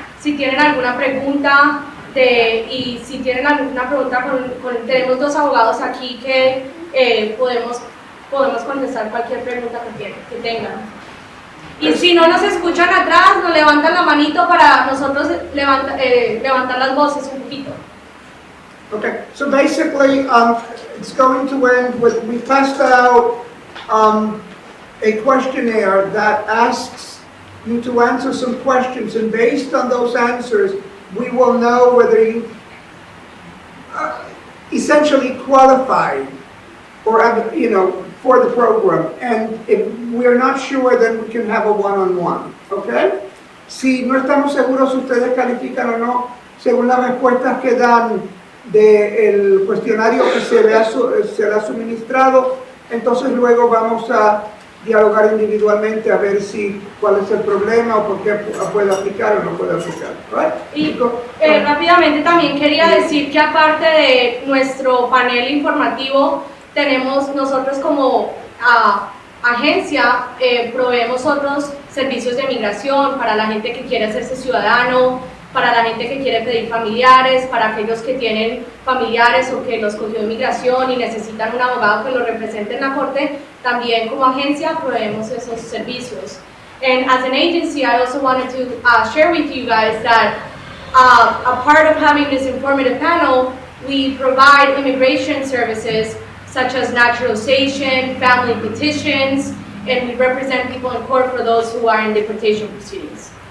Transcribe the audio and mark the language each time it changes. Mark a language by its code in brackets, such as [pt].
[es] Si tienen alguna pregunta y si tienen alguna pregunta, tenemos dos abogados aquí que podemos contestar cualquier pregunta que tengan. Y si no nos escuchan atrás, nos levantan la manito para nosotros levantar las voces un poquito. [en] Okay, so basically, it's going to end with, we passed out a questionnaire that asks you to answer some questions, and based on those answers, we will know whether you essentially qualify or have, for the program. And if we're not sure, then we can have a one-on-one, okay? [es] Si no estamos seguros si ustedes califican o no, según las respuestas que dan del cuestionario que se le ha suministrado, entonces luego vamos a dialogar individualmente a ver cuál es el problema o por qué puede aplicar o no puede aplicar. [en] Right? [es] Y rápidamente también quería decir que aparte de nuestro panel informativo, tenemos nosotros como agencia, proveemos otros servicios de migración para la gente que quiere hacerse ciudadano, para la gente que quiere pedir familiares, para aquellos que tienen familiares o que los cogió inmigración y necesitan un abogado que los represente en la corte. También como agencia proveemos esos servicios. [en] And as an agency, I also wanted to share with you guys that a part of having this informative panel, we provide immigration services such as naturalization, family petitions, and we represent people in court for those who are in deportation proceedings.